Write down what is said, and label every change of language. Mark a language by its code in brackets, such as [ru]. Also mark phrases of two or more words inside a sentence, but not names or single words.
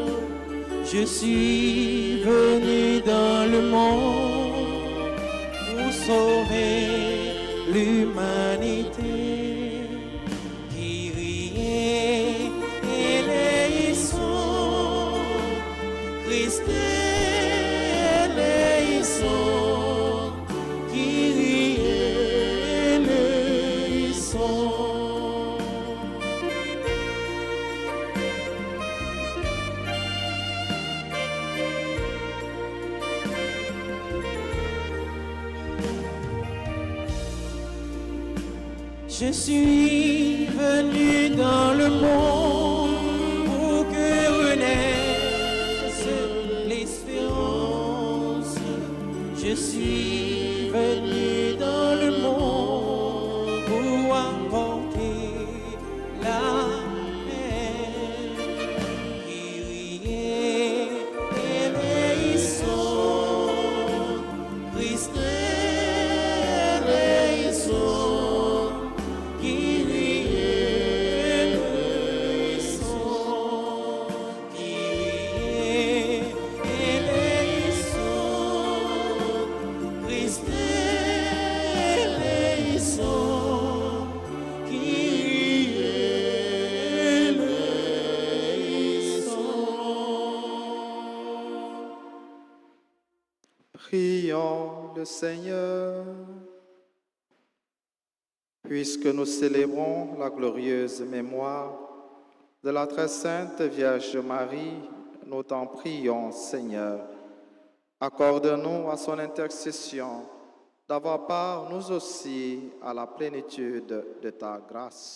[fr] Je suis venu dans le monde pour sauver l'humanité. [el] Κύριε ελέησον, Χριστέ ελέησον, Κύριε ελέησον. [fr] Je suis venu dans le monde pour que renaisse l'espérance. Je suis venu dans le monde pour apporter la paix. [el] Κύριε ελέησον, Χριστέ ελέησον, Κύριε ελέησον, Κύριε ελέησον, Χριστέ ελέησον, Κύριε ελέησον. [fr] Prions le Seigneur. Puisque nous célébrons la glorieuse mémoire de la très sainte Vierge Marie, nous t'en prions, Seigneur. Accorde-nous à son intercession d'avoir part, nous aussi, à la plénitude de ta grâce.